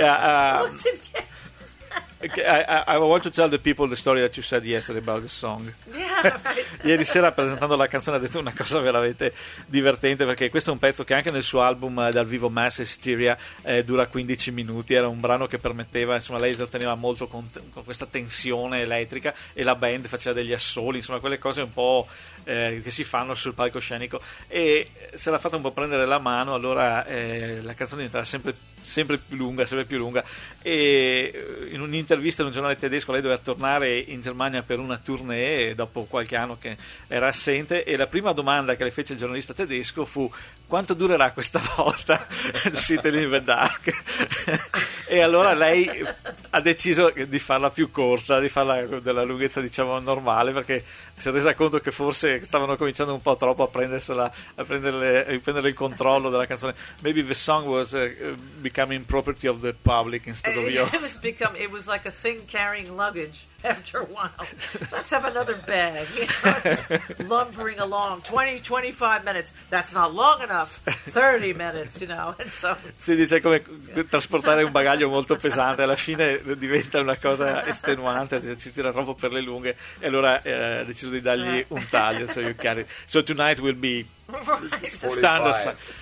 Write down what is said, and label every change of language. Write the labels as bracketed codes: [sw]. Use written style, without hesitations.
[en] Yeah, okay, I want to tell the people the story that you said yesterday about the song. Yeah, right. [it] Ieri sera, presentando la canzone, ha detto una cosa veramente divertente, perché questo è un pezzo che anche nel suo album dal vivo Mass Hysteria dura 15 minuti. Era un brano che permetteva, insomma, lei lo teneva molto con questa tensione elettrica, e la band faceva degli assoli, insomma, quelle cose un po' che si fanno sul palcoscenico, e se l'ha fatta un po' prendere la mano. Allora la canzone diventava sempre più lunga, sempre più lunga, e in un'intervista in un giornale tedesco lei doveva tornare in Germania per una tournée dopo qualche anno che era assente, e la prima domanda che le fece il giornalista tedesco fu: quanto durerà questa volta Sitting in the Dark? E allora lei ha deciso di farla più corta, di farla della lunghezza, diciamo, normale, perché si è resa conto che forse stavano cominciando un po' troppo a prendere il controllo della canzone. [en] Maybe the song was becoming property of the public instead of yours. It was like a thing carrying luggage after a while. Let's have another bag, you know, just lumbering along. 20-25 minutes, that's not long enough. 30 minutes, you know. [it] Si dice, come trasportare un bagaglio molto pesante, alla fine diventa una cosa estenuante, si tira troppo per le lunghe, e allora deciso di dargli un taglio. [en] So you carry. So tonight will be right. Standard